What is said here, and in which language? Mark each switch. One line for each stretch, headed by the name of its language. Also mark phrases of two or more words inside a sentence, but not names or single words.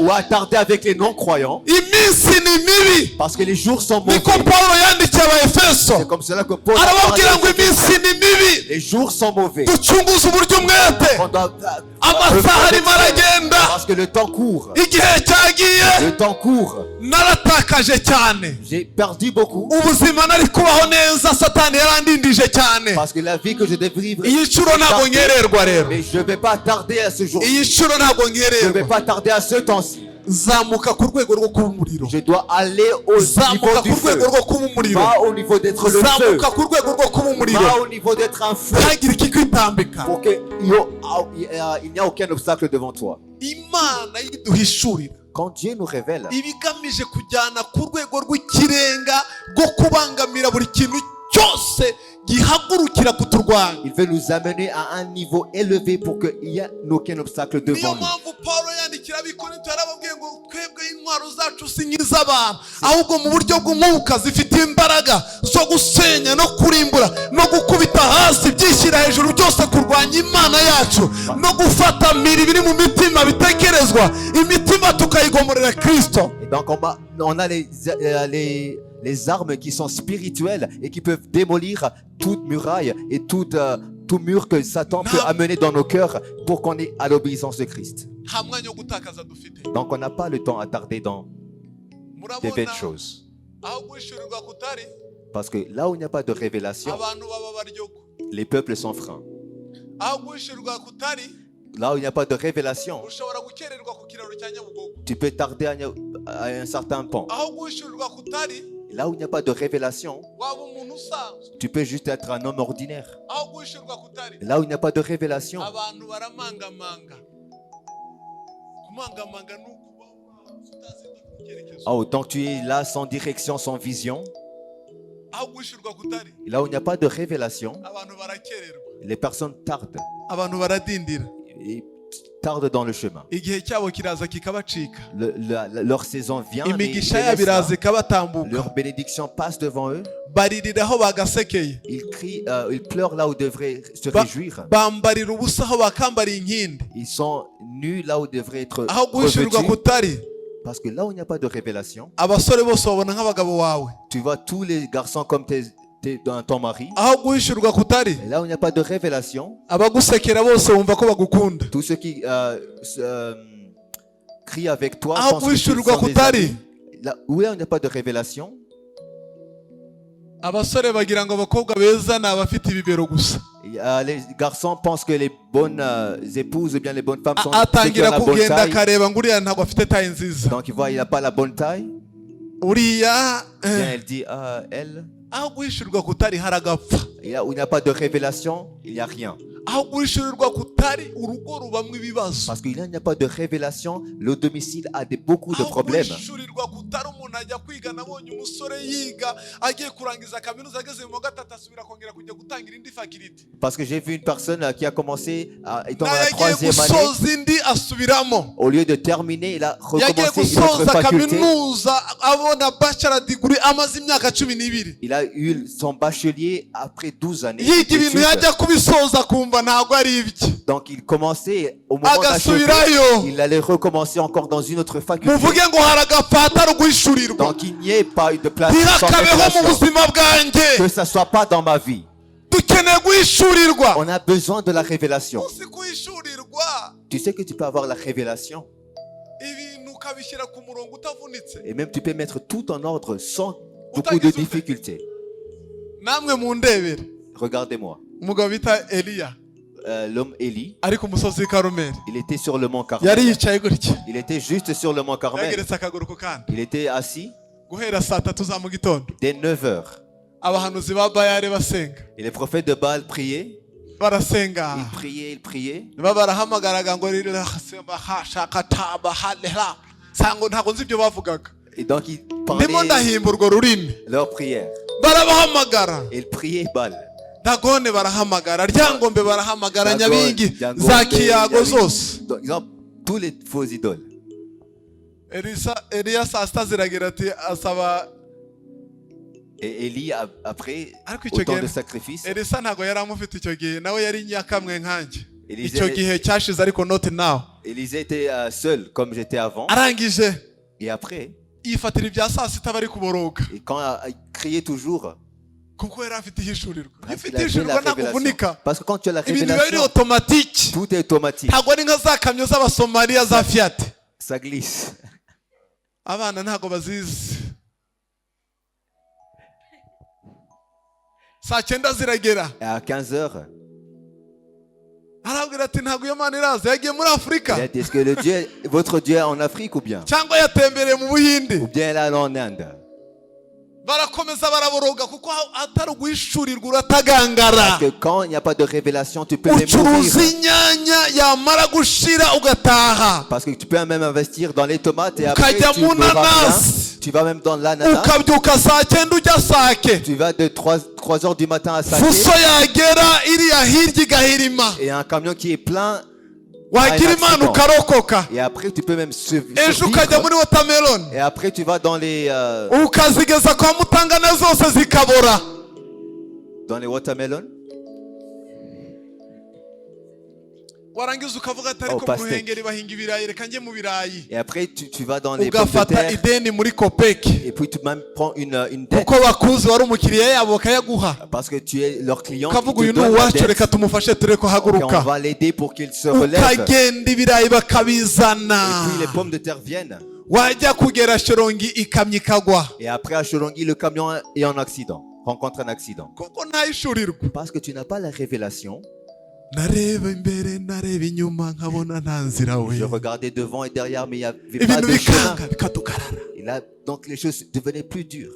French: Ou à tarder avec les non-croyants.
Kinyarwanda: Iminsi ni mibi,
French: Parce que les jours sont mauvais.
Kinyarwanda: niko Pawulo yandikiye Abaefeso,
French: C'est comme cela que Paul a
Kinyarwanda: arababwira ngo
French: parlé.
Kinyarwanda: iminsi ni mibi,
French: Les jours sont mauvais.
Kinyarwanda: ducunguze uburyo umwete,
French: On doit
Kinyarwanda: amasaha arimo aragenda,
French: parce que le temps court.
Kinyarwanda: igihe cyagiye.
French: Le temps court.
Kinyarwanda: Naratakaje cyane,
French: J'ai perdu beaucoup
Kinyarwanda: ubuzima nari kubaho neza Satani yarandindije cyane.
French: parce que la vie que je devais vivre.
Kinyarwanda: Iyi nshuro ntabwo nkererwa rero,
French: Mais je ne vais pas tarder à ce jour.
Kinyarwanda: iyi nshuro ntabwo
French: Je ne vais
Kinyarwanda: nkererwa.
French: pas tarder à ce temps-ci.
Kinyarwanda: Zamuka ku rwego rwo kuba umuriro,
French: Je dois aller au niveau
Kinyarwanda: zamuka
French: du
Kinyarwanda: ku
French: feu.
Kinyarwanda: rwego rwo kuba umuriro,
French: Pas au niveau d'être le feu.
Kinyarwanda: zamuka ku rwego rwo kuba umuriro,
French: Pas au niveau d'être un feu.
Kinyarwanda: ntagire ikikwitambika.
French: Pour qu'il n'y a aucun obstacle devant toi.
Kinyarwanda: Imana yiduhishurira
French: Quand Dieu nous révèle,
Kinyarwanda: ibigamije kujyana ku rwego rw'ikirenga rwo kubangamira buri kintu cyose gihagurukira kuturwanya.
French: il veut nous amener à un niveau élevé pour qu'il n'y ait aucun obstacle
Kinyarwanda: Niyo
French: devant nous.
Kinyarwanda: mpamvu Pawulo yandikira Abikorinto yarababwiye ngo twebwe intwaro zacu si nk'iz'abantu, ahubwo mu buryo bw'umwuka zifite imbaraga zo gusenya no kurimbura no gukubita hasi byishyira hejuru byose kurwanya Imana yacu no gufata mpiri biri mu mitima bitekerezwa imitima tukayigomorera Kristo.
French: Et donc on a les armes qui sont spirituelles et qui peuvent démolir toute muraille et tout mur que Satan peut amener dans nos cœurs pour qu'on ait à l'obéissance de Christ.
Kinyarwanda: Nta mwanya wo gutakaza dufite.
French: Donc on n'a pas le temps à tarder dans des belles choses.
Kinyarwanda: Aho guhishurirwa kutari,
French: Parce que là où il n'y a pas de révélation,
Kinyarwanda: abantu baba baryogo.
French: les peuples sont freins.
Kinyarwanda: Aho guhishurirwa kutari,
French: Là où il n'y a pas de révélation,
Kinyarwanda: ushobora gukererwa ku kiraro cya Nyabugogo.
French: tu peux tarder à un certain pont.
Kinyarwanda: Aho guhishurirwa kutari,
French: Là où il n'y a pas de révélation,
Kinyarwanda: waba umuntu usanzwe.
French: tu peux juste être un homme ordinaire.
Kinyarwanda: Aho guhishurirwa kutari,
French: Là où il n'y a pas de révélation,
Kinyarwanda: abantu baramangamanga. Kumangamanga ni ukuba utazi icyerekezo.
French: autant que tu es là sans direction, sans vision.
Kinyarwanda: Aho guhishurirwa kutari,
French: Et là où il n'y a pas de révélation,
Kinyarwanda: abantu barakererwa,
French: les personnes tardent.
Kinyarwanda: abantu baradindira,
French: Et tardent dans le chemin.
Kinyarwanda: igihe cyabo kiraza kikabacika,
French: Leur saison vient, mais ils
Kinyarwanda: imigisha yabo iraza
French: délaissent
Kinyarwanda: ikabatambuka,
French: leur bénédiction passe devant eux.
Kinyarwanda: baririra aho bagasekeye,
French: Ils crient, ils pleurent là où ils devraient se
Kinyarwanda: Ba-
French: réjouir.
Kinyarwanda: bambarira ubusa aho bakambariye inkindi.
French: Ils sont nus là où ils devraient être
Kinyarwanda: Aho guhishurirwa
French: revêtus.
Kinyarwanda: kutari,
French: Parce que là où il n'y a pas de révélation,
Kinyarwanda: abasore bose babona nk'abagabo wawe,
French: tu vois tous les garçons comme dans ton mari.
Kinyarwanda: aho guhishurwa kutari,
French: Et là où il n'y a pas de révélation,
Kinyarwanda: abagusekera bose bumva ko bagukunda,
French: tous ceux qui crient avec toi
Kinyarwanda: aho
French: pensent que tu
Kinyarwanda: guhishurwa
French: sont des
Kinyarwanda: kutari,
French: amis. Là où il n'y a pas de révélation,
Kinyarwanda: abasore bagira ngo abakobwa beza ni abafite ibibero gusa,
French: les garçons pensent que les bonnes épouses ou bien les bonnes femmes sont ceux qui ont
Kinyarwanda: atangira
French: la bonne
Kinyarwanda: kugenda
French: taille.
Kinyarwanda: akareba ngo uriya ntabwo afite taye nziza,
French: Donc il voit il n'a pas la bonne taille.
Kinyarwanda: uriya
French: Bien, elle dit elle.
Kinyarwanda: aho guhishurwa kutari haragapfa,
French: Et là où il n'y a pas de révélation, il n'y a rien.
Kinyarwanda: aho guhishurirwa kutari urugo rubamwo ibibazo,
French: Parce qu'il n'y a pas de révélation, le domicile a beaucoup de
Kinyarwanda: aho
French: problèmes.
Kinyarwanda: guhishurirwa kutari umuntu ajya kwiga, nabonye umusore yiga agiye kurangiza kaminuza ageze mu wa gatatu asubira kongera kujya gutangira indi fakirite,
French: Parce que j'ai vu une personne qui a commencé étant dans
Kinyarwanda: nayo
French: la
Kinyarwanda: agiye
French: troisième année,
Kinyarwanda: gusoza indi asubiramo,
French: au lieu de terminer, il a
Kinyarwanda: yagiye
French: recommencé une autre
Kinyarwanda: gusoza
French: faculté.
Kinyarwanda: kaminuza abona
English: bachelor degree
Kinyarwanda: amaze imyaka 12,
French: Il a eu son bachelier après 12 années.
Kinyarwanda: yiga ibintu
French: d'études.
Kinyarwanda: yajya kubisoza kumva ntabwo ari ibye,
French: Donc il commençait au moment d'achever,
Kinyarwanda: agasubirayo,
French: il allait recommencer encore dans une autre faculté.
Kinyarwanda: muvuge ngo haragapfa hatari uguhishurirwa,
French: Donc il n'y ait pas eu de place sans
Kinyarwanda: ntihakabeho mu
French: révélation.
Kinyarwanda: buzima bwanjye,
French: Que ça soit pas dans ma vie.
Kinyarwanda: dukeneye guhishurirwa.
French: On a besoin de la révélation.
Kinyarwanda: uzi guhishurirwa
French: Tu sais que tu peux avoir la révélation
Kinyarwanda: ibintu ukabishyira ku murongo utavunitse,
French: et même tu peux mettre tout en ordre sans beaucoup de difficultés.
Kinyarwanda: namwe mundebere
French: Regardez-moi.
Kinyarwanda: umugabo bita Eliya
French: L'homme Élie,
Kinyarwanda: ari ku musozi w'i Karumeli,
French: il était sur le mont
Kinyarwanda: yari
French: Carmel.
Kinyarwanda: yicaye gutya,
French: Il était juste sur le mont Carmel.
Kinyarwanda: yageretse akaguru ku kandi,
French: Il était assis
Kinyarwanda: guhera saa 3 za mu gitondo,
French: dès 9 heures.
Kinyarwanda: abahanuzi ba Bayali basenga,
French: Et les prophètes de Baal priaient.
Kinyarwanda: barasenga,
French: Ils priaient, ils priaient.
Kinyarwanda: niba barahamagaraga ngo rirashakatabahalera sango ntabwo nzi ibyo bavugaga,
French: Et donc ils
Kinyarwanda: ndimo
French: parlaient
Kinyarwanda: ndahimba urwo rurimi,
French: leur prière.
Kinyarwanda: barabahamagara,
French: Ils priaient Baal.
Kinyarwanda: dagone barahamagara, ryangombe barahamagara,
French: Dagon,
Kinyarwanda: nyabingi
French: Djangombe,
Kinyarwanda: za kiyago
French: Nyabingi.
Kinyarwanda: zose.
French: Donc, ils ont tous les faux idoles.
Kinyarwanda: Eliya saa 6 ziragira ati asaba,
French: Et Élie, après
Kinyarwanda: ariko icyo
French: autant de
Kinyarwanda: gihe
French: sacrifices,
Kinyarwanda: Elisa ntabwo yari amufite icyo gihe, nawe yari nyakamwe nkanjye,
French: Élisée-
Kinyarwanda: icyo gihe cyashize ariko
English: not now.
French: Élisée était seul comme j'étais avant.
Kinyarwanda: arangije
French: Et après,
Kinyarwanda: yifatira ibya saa sita bari kuboroga,
French: et quand il criait toujours,
Kinyarwanda: kuko yari afite ihishurirwa. Iyo
French: parce
Kinyarwanda: ufite
French: qu'il avait
Kinyarwanda: ihishurirwa
French: la
Kinyarwanda: ntabwo
French: révélation.
Kinyarwanda: uvunika,
French: Parce que quand tu as la
Kinyarwanda: ibintu biba biri
French: révélation,
Kinyarwanda: otomatike,
French: tout est automatique.
Kinyarwanda: ntabwo ari nka za kamyo z'abasomaliya za Fiat,
French: Ça glisse.
Kinyarwanda: abana ntabwo bazizi. saa 9 ziragera,
French: Et à 15 heures,
Kinyarwanda: arabwira ati ntabwo iyo mana iraza, yagiye muri
French: il
Kinyarwanda: Afurika
French: a dit, est-ce que votre Dieu est en Afrique ou bien
Kinyarwanda: cyangwa yatembereye mu Buhinde.
French: Ou bien là en Inde.
Kinyarwanda: Barakomeza baraboroga kuko atari uguhishurirwa uratagangara,
French: Parce que quand il n'y a pas de révélation, tu peux même
Kinyarwanda: ucuruza
French: mourir.
Kinyarwanda: inyanya yamara gushira ugataha,
French: Parce que tu peux même investir dans les tomates et après
Kinyarwanda: ukajya
French: tu
Kinyarwanda: mu
French: n'auras rien.
Kinyarwanda: nanasi,
French: Tu vas même dans l'ananas.
Kinyarwanda: ukabyuka saa 9 ujya Sake,
French: Tu vas de 3 heures du matin à Sake.
Kinyarwanda: fuso yagera iriya hirya igahirima,
French: Et un camion qui est plein.
Kinyarwanda: wagira imana ukarokoka,
French: Et après tu peux même
Kinyarwanda: ejo ukajya muri
French: survivre.
Kinyarwanda: watermelon,
French: Et après tu vas dans les
Kinyarwanda: ukazigeza kwa Mutangana zose zikabora.
French: watermelons.
Kinyarwanda: Warangiza ukavuga ati ariko mu
French: pastèque.
Kinyarwanda: Ruhengeri bahinga ibirayi, reka njye mu birayi,
French: Et après tu vas dans les pommes de
Kinyarwanda: ugafata
French: terre.
Kinyarwanda: ideni muri Kopeki
French: Et puis tu même prends une dette.
Kinyarwanda: kuko bakuzi wari umukiriya yabo bakayaguha,
French: Parce que tu es leur client.
Kinyarwanda: ukavuga
French: Qui
Kinyarwanda: uyu
French: te
Kinyarwanda: ni
French: donne la
Kinyarwanda: uwacu,
French: dette.
Kinyarwanda: reka tumufashe ture ko
French: Et on
Kinyarwanda: haguruka,
French: va l'aider pour qu'il se relève.
Kinyarwanda: ukagenda ibirayi bakabizana,
French: Et puis les pommes de terre viennent.
Kinyarwanda: wajya kugera Shyorongi ikamyo ikagwa,
French: Et après à Cholongi, le camion est en accident. Rencontre un accident.
Kinyarwanda: kuko ntahishurirwa.
French: Parce que tu n'as pas la révélation.
Kinyarwanda: nareba imbere nareba inyuma nkabona nta nzira we,
French: Je regardais devant et derrière, mais il n'y avait pas
Kinyarwanda: ibintu
French: de chemin.
Kinyarwanda: bikanga bikadugarara,
French: Et là, donc les choses devenaient plus dures.